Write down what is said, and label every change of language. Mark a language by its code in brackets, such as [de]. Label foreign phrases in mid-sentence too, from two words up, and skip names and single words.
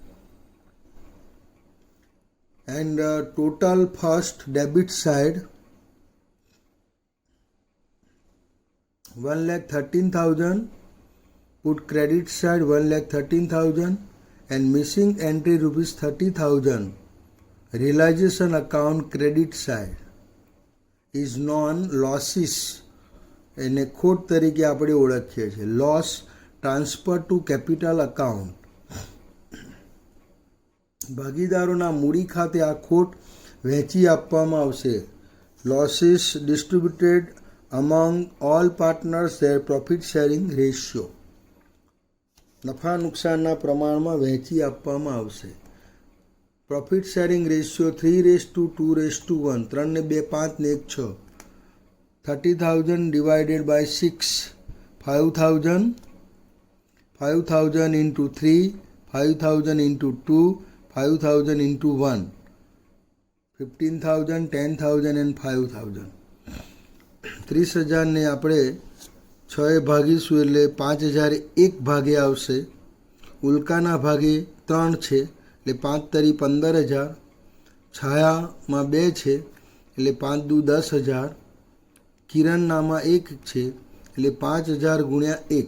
[en] and total first debit side 1,13,000, put credit side 1,13,000 and missing entry ₹30,000. Realization account credit side is known losses, [gu] એને ખોટ તરીકે આપણે ઓળખીએ છીએ. [en] loss transfer to capital account, [gu] ભાગીદારોના મૂડી ખાતે આ ખોટ વહેંચી આપવામાં આવશે. [en] losses distributed among all partners their profit sharing ratio, [gu] નફા નુકસાનના પ્રમાણમાં વહેંચી આપવામાં આવશે. [en] profit sharing ratio [gu] 3:2:1, 3 ને 2 5 ને 1 6. [en] 30,000 divided by 6, 5,000, 5,000 into 3, 5,000 into 2, 5,000 into 1, 15,000, 10,000 and 5,000. [gu] 30,000 ને આપણે 6 ભાગીશું એટલે 5,000 એક ભાગે આવશે. ઉલ્કાના ભાગે 3 છે એટલે 5 તરી 15,000, છાયામાં 2 છે એટલે 5 દુ 10,000, કિરણનામાં 1 છે એટલે 5,000 ગુણ્યા 1.